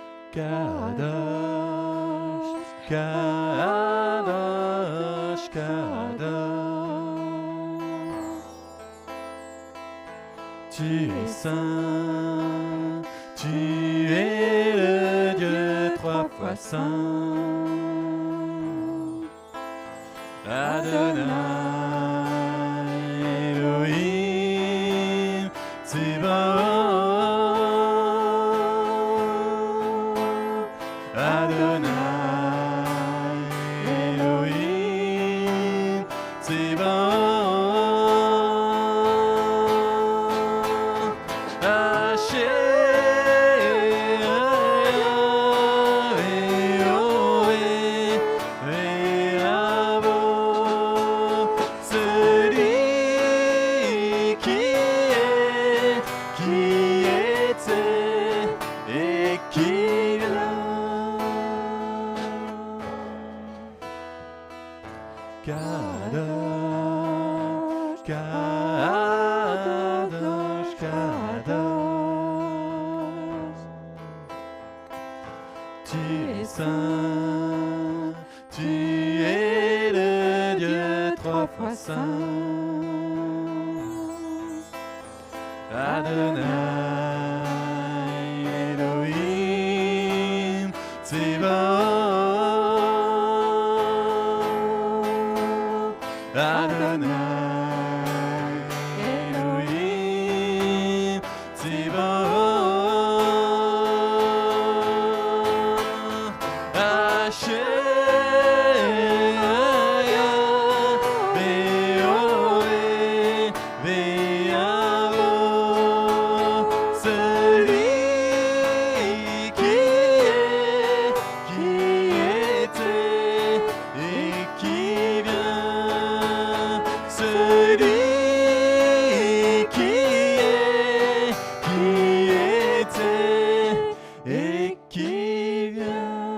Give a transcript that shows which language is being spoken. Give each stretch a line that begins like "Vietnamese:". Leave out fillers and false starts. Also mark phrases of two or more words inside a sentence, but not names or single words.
Hebrew: קדוש, קדוש, קדוש.
French: Tu es saint, tu es le Dieu trois fois saint.
Hebrew: אדני, אלהים, צבאות. אדני, אלהים, צבאות. השם, יהוה, ובא,
French: celui qui était et qui vient.
Hebrew: קדוש, קדוש, קדוש.
French: Tu es saint, tu es le Dieu trois fois saint.
Hebrew: אדני, אלהים, צבאות. אדני, אלהים, צבאות. השם, יהוה, ובא,
French: celui qui était et qui vient, celui qui était et qui vient.